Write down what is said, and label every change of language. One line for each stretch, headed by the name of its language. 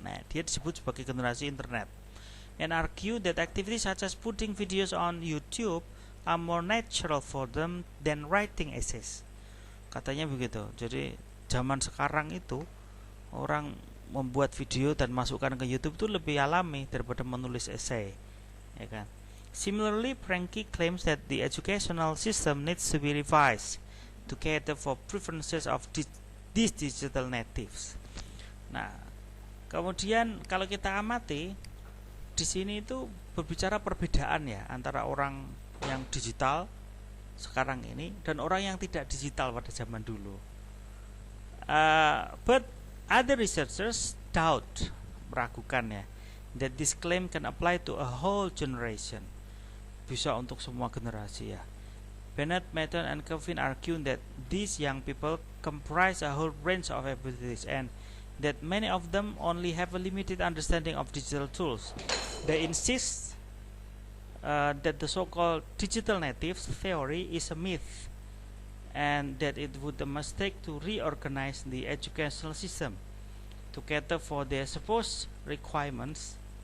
Indonesian: Nah, dia disebut sebagai generasi internet.
English: And argue that activities such as putting videos on YouTube are more natural for them than writing essays.
Indonesian: Katanya begitu. Jadi zaman sekarang itu orang membuat video dan masukkan ke YouTube itu lebih alami daripada menulis esai, ya kan?
English: Similarly, Franke claims that the educational system needs to be revised to cater for preferences of these digital natives.
Indonesian: Nah, kemudian kalau kita amati di sini itu berbicara perbedaan ya antara orang yang digital sekarang ini dan orang yang tidak digital pada zaman dulu.
English: But other researchers doubt,
Indonesian: meragukan ya,
English: that this claim can apply to a whole generation.
Indonesian: Bisa untuk semua generasi ya.
English: Bennett, Maton, and Kevin argue that these young people comprise a whole range of abilities and that many of them only have a limited understanding of digital tools. They insist that the so-called digital natives theory is a myth and that it would be a mistake to reorganize the educational system to cater for their supposed requirements.